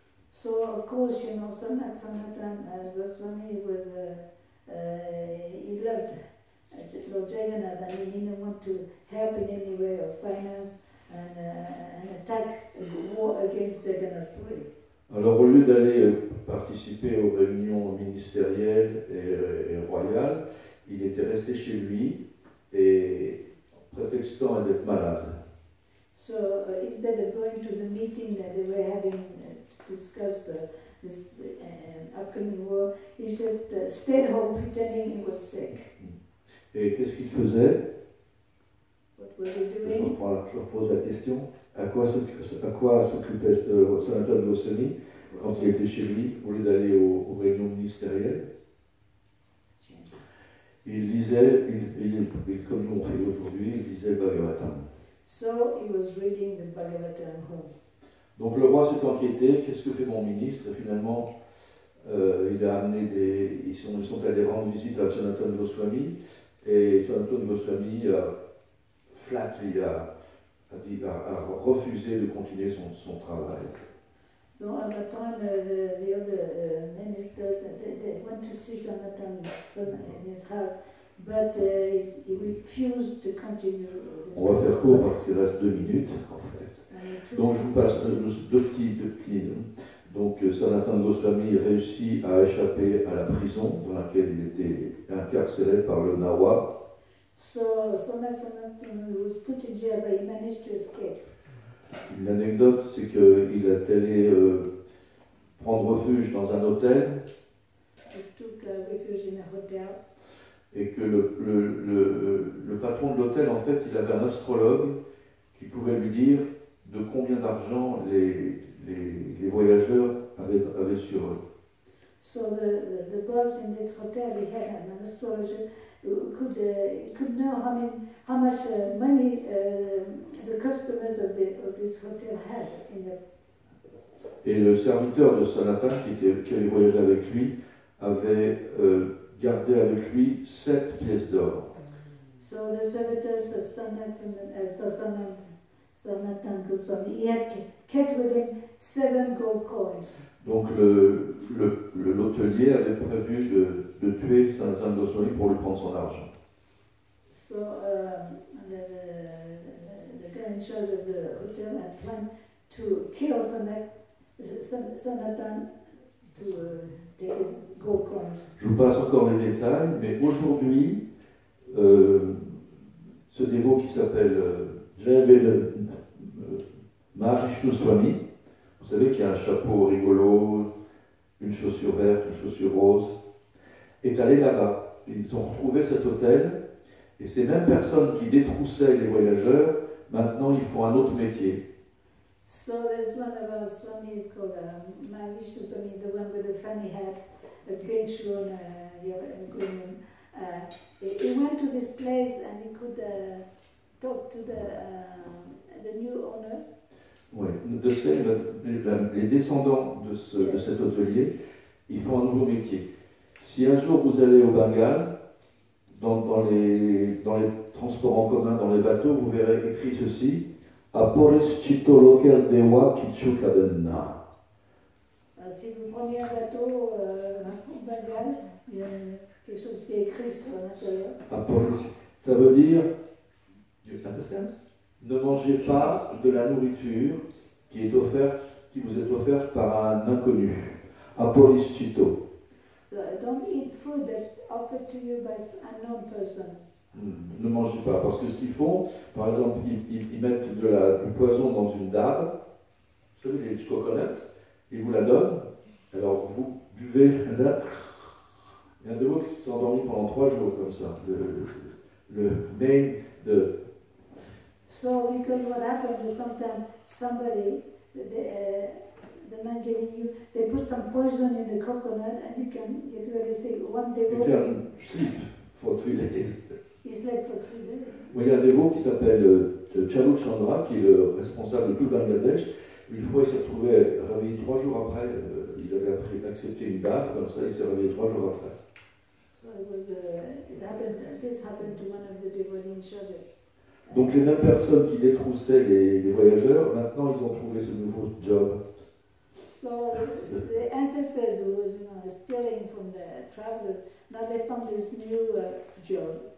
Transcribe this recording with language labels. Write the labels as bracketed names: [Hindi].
[English] So of course, you know, Sanatana Goswami was he loved Lord Jagannath, and he didn't want to help in any way or finance and attack a war against Jagannath Puri. [French] Alors au lieu d'aller participer aux réunions ministérielles et royales, il était resté chez lui et prétextant d'être malade. [English] So instead of going to the meeting that they were having to discuss this upcoming war, he just stayed home pretending he was sick. [French] Et qu'est-ce qu'il faisait? [English] What was he [French] Je [English] doing? [French] repose la question. À quoi s'occupait Sanatana Goswami quand il était chez lui, au lieu d'aller aux réunions ministérielles? Il lisait, comme nous on fait aujourd'hui, il lisait le Bhagavatam. [English] So he was reading the Bhagavatam home. [French] Donc le roi s'est inquiété, qu'est-ce que fait mon ministre? Et finalement, il a amené ils sont allés rendre visite à Sanatana Goswami, et Sanatana Goswami a refusé de continuer son travail. [English] So at the time, the other ministers, they went to see Sanatana in his house, but he refused to continue. [French] On va faire court parce qu'il reste 2 minutes en fait. Donc je vous passe deux petits. Donc Sanatana Goswami réussit à échapper à la prison dans laquelle il était incarcéré par le Nawab. [English] So Sanatana was put in jail, but he managed to escape. [French] Une anecdote, c'est qu'il est allé prendre refuge dans un hôtel. [English] He took refuge in a hotel. [French] Et que le patron de l'hôtel, en fait, il avait un astrologue qui pouvait lui dire de combien d'argent les voyageurs avaient sur eux. [English] So the boss in this hotel, he had an astrologer who could know how much money the customers of this hotel had in the. [French] Et le serviteur de Sanatana, qui avait voyagé avec lui, avait gardé avec lui 7 pièces d'or. [English] So the servitors of Sanatana Goswami, he had kept with him 7 gold coins. [French] Donc l'hôtelier avait prévu de tuer Sanatana Goswami pour lui prendre son argent. [English] So the guy in charge of the hotel had planned to kill Sanatana to take his gold coins. [French] Je vous passe encore les détails, mais aujourd'hui, ce dévot qui s'appelle Jayavel Mahavishnu Swami, vous savez qu'il y a un chapeau rigolo, une chaussure verte, une chaussure rose, est allé là-bas. Ils ont retrouvé cet hôtel, et ces mêmes personnes qui détroussaient les voyageurs, maintenant ils font un autre métier. [English] So there's one of our Swamis called Mahavishnu Swami, the one with the funny hat, a green shoe and a green one. He went to this place and he could talk to the new owner. [French] Oui, les descendants de cet hôtelier, ils font un nouveau métier. Si un jour vous allez au Bengale, dans les transports en commun, dans les bateaux, vous verrez écrit ceci: [Bangla] Aporischito loker dewa kichukabenna. [French] Si vous prenez un bateau au Bengale, il y a quelque chose qui est écrit sur l'intérieur. Ça veut dire, ne mangez pas de la nourriture qui vous est offerte par un inconnu. [Bangla] Aporischito. [English] So don't eat food that's offered to you by an unknown person. [French] Ne mangez pas, parce que ce qu'ils font, par exemple, ils mettent du poison dans une dame, vous savez, les coconuts, ils vous la donnent, alors vous buvez là. Il y a un dévot qui s'est endormi pendant 3 jours comme ça. Le main de. [English] So because what happens is sometimes somebody, the man giving you, they put some poison in the coconut and you can get really sick. One You devotee, can sleep for 3 days. he slept for 3 days. [French] Moi, il y a un dévot qui s'appelle Chalu Chandra, qui est le responsable de tout le Bangladesh. Une fois, il s'est retrouvé réveillé 3 jours après. Il avait accepté une dame, comme ça, il s'est réveillé 3 jours après. [English] So it was, this happened to one of the devotees in Sharjah. [French] Donc, les mêmes personnes qui détroussaient les voyageurs, maintenant, ils ont trouvé ce nouveau job. [English] So the ancestors who was, stealing from the travelers, now they found this new job.